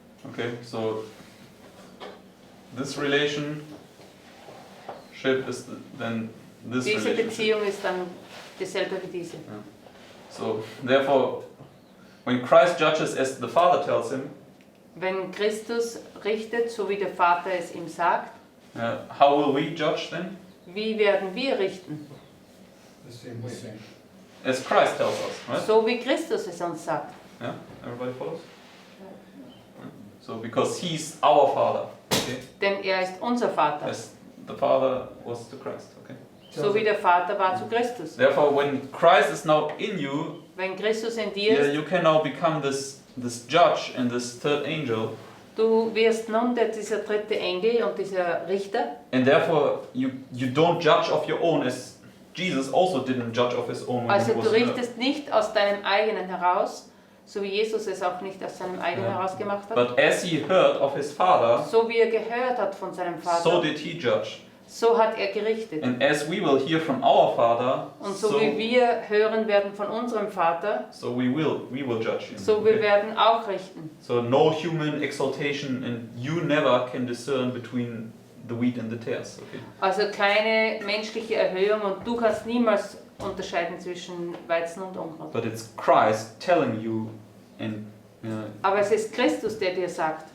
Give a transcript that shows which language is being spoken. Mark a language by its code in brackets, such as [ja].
[en] Okay, so this relationship is then this [de] Diese [en] relationship. [de] Beziehung ist dann dieselbe wie diese. [en] So therefore, when Christ judges as the Father tells him, [de] Wenn Christus richtet, so wie der Vater es ihm sagt, [en] how will we judge then? [de] wie werden wir richten? [en] The same way. As Christ tells us, right? [de] So wie Christus es uns sagt. [en] Yeah, everybody follows? So because he's our Father, okay? [de] Denn er ist unser Vater. [en] As the Father was to Christ, okay? [de] So wie der Vater war zu Christus. [en] Therefore, when Christ is now in you, [de] Wenn Christus in dir ist, [en] you can now become this judge and this third angel, [de] du wirst nun dieser dritte Engel und dieser Richter. [en] and therefore you don't judge of your own, as Jesus also didn't judge of his own when [de] Also [en] he was on earth. [de] richtest nicht aus deinem eigenen heraus, so wie Jesus es auch nicht aus seinem eigenen Ja. heraus gemacht hat. [en] But as he heard of his Father, [de] So wie er gehört hat von seinem [en] so [de] Vater, [en] did he judge. [de] so hat er gerichtet. [en] And as we will hear from our Father, [de] Und so wie wir hören werden von unserem Vater, [en] so we will judge him. [de] so wir werden auch richten. [en] So no human exaltation, and you never can discern between the wheat and the tares. Okay. [de] Also keine menschliche Erhöhung und du kannst niemals unterscheiden zwischen Weizen und Unkraut. [en] But it's Christ telling you and [de] Aber es ist Christus, der dir sagt